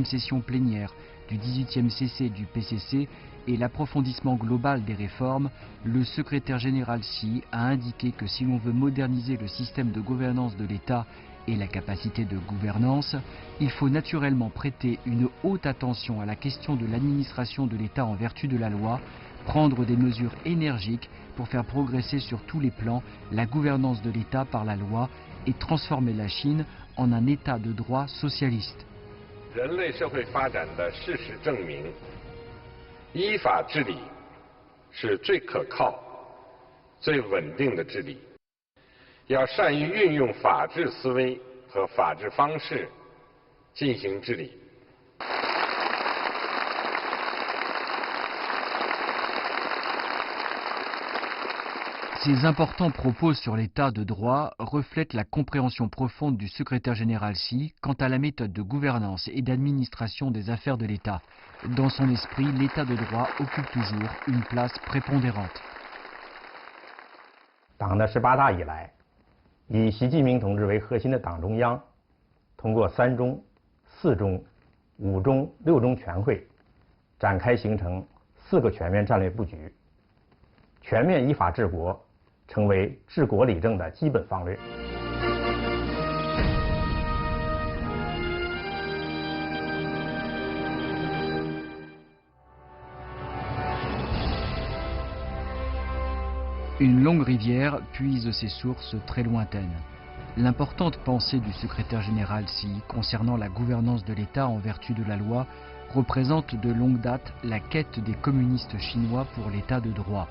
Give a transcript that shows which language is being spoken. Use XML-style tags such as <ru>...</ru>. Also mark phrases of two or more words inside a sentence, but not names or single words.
<fr>session plénière du 18e CC du PCC et l'approfondissement global des réformes, le secrétaire général Xi a indiqué que si l'on veut moderniser le système de gouvernance de l'État et la capacité de gouvernance, il faut naturellement prêter une haute attention à la question de l'administration de l'État en vertu de la loi, prendre des mesures énergiques pour faire progresser sur tous les plans la gouvernance de l'État par la loi et transformer la Chine en un État de droit socialiste.</fr> <zh>人类社会发展的事实证明，依法治理是最可靠、最稳定的治理。要善于运用法治思维和法治方式进行治理。</zh> <fr>Ces importants propos sur l'état de droit reflètent la compréhension profonde du secrétaire général Xi quant à la méthode de gouvernance et d'administration des affaires de l'État. Dans son esprit, l'état de droit occupe toujours une place prépondérante.</fr> <zh>党的18大以来，以习近平同志为核心的党中央，通过3中、4中、5中、6中全会，展开形成4个全面战略布局，全面依法治国。成为治国理政的基本方略。</zh> <fr>Une longue rivière puise ses sources très lointaines. L'importante pensée du secrétaire général Xi concernant la gouvernance de l'État en vertu de la loi représente de longue date la quête des communistes chinois pour l'état de droit.</fr>